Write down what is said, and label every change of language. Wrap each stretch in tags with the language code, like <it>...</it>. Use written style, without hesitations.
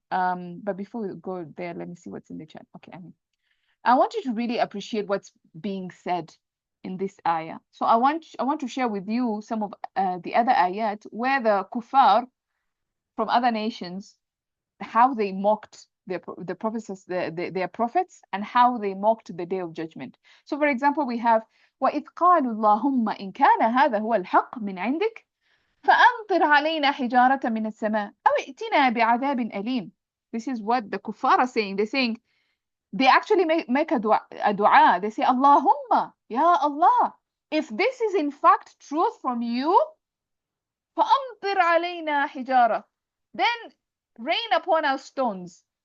<en>But before we go there, let me see what's in the chat. Okay. I want you to really appreciate what's being said. in this ayah. So I want to share with you some of the other ayat where the kuffar from other nations, how they mocked the prophets, their prophets, and how they mocked the day of judgment. So for example, we have</en> <ar>وَإِذْ قَالُوا اللَّهُمَّ إِنْ كَانَ هَذَا هُوَ الْحَقُّ مِنْ عِنْدِكَ فَأَمْطِرْ عَلَيْنَا حِجَارَةً مِنَ السَّمَاءِ أَوْ ائْتِنَا بِعَذَابٍ أَلِيمٍ.</ar> <en>This is what the kuffar are saying. They're saying, they actually make a dua. They say, Allahumma, Ya Allah, if this is in fact truth from you,</en> <ar>فَأَمْطِرْ عَلَيْنَا حِجَارَةً,</ar> <en>then rain upon our stones.</en>